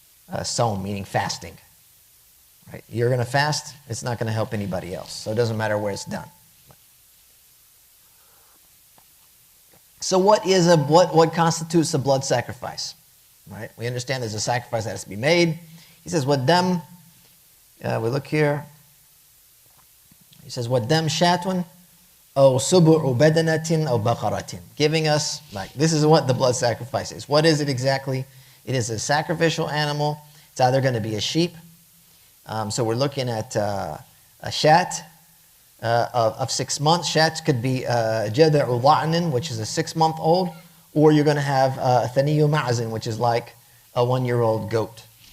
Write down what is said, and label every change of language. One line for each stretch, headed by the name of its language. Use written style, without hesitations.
English: Sawm, meaning fasting. Right? You're going to fast, it's not going to help anybody else. So it doesn't matter where it's done. So what constitutes a blood sacrifice? Right? We understand there's a sacrifice that has to be made. He says, وَالدَّمْ, we look here. He says,
Arabic: وَالدَّمْ شَاتٌ أَوْ سُبُعُ بَدَنَةٍ أَوْ بَقَرَةٍ.
English: Giving us, like, this is what the blood sacrifice is. What is it exactly? It is a sacrificial animal. It's either going to be a sheep. So we're looking at a shat of 6 months. Shats could be jada'u dha'nin, which is a 6-month-old, or you're going to have thaniyu ma'zin, which is like a 1-year-old goat.